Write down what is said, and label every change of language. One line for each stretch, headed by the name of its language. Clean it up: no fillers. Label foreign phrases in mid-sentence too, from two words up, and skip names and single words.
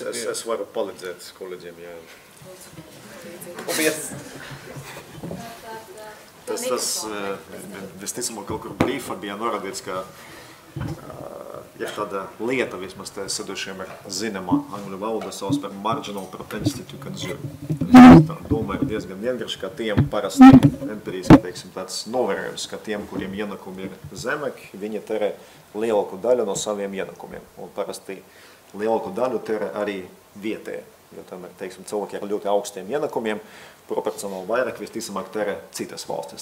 Latvian: es varu palīdzēt kolēģiem, jā. Tas visticamāk kaut kur brīfā bija norādīts, ka ir tāda lieta, vismaz te sedošiem ir zināma angļu valoda sauc par
English: marginal propensity to consume.
Latvian: Tā domāju diezgan vienkārši, ka tiem parasti empiriski, teiksim, tāds novērojums, ka tiem, kuriem ienākumi ir zemāki, viņi terē lielāku daļu no saviem ienākumiem. Un parasti lielāku daļu terē arī vietēji. Jo tomēr, teiksim, cilvēki ar ļoti augstiem ienākumiem proporcionāli vairāk visticamāk terē citas valstis.